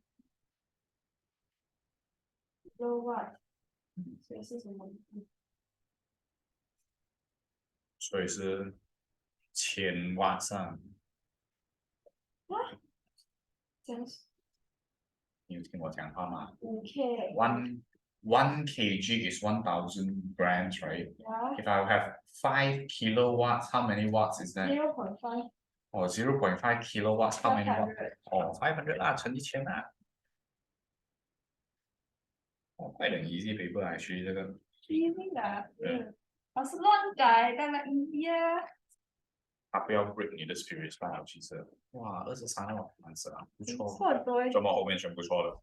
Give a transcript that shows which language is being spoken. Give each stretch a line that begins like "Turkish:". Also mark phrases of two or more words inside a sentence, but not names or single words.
Chinese: kilowatt，所以是什么？所以是1000瓦上。这样是你有听我讲话吗 5K。
English: one kg is 1000 grams, right? Yeah. If I have 5 kilowatts, how many watts is that? 0.5。哦 0.5 kilowatts, how many watts?
Chinese: 哦 500啦，乘1000啦。哦，快点
English: easy paper
Chinese: 来学这个。 easy 的，老师乱改，当然 easy 啊。他不要 break 你的 spirit 吧，其实。哇，23那蛮死啊，不错。错多。怎么后面全部错了？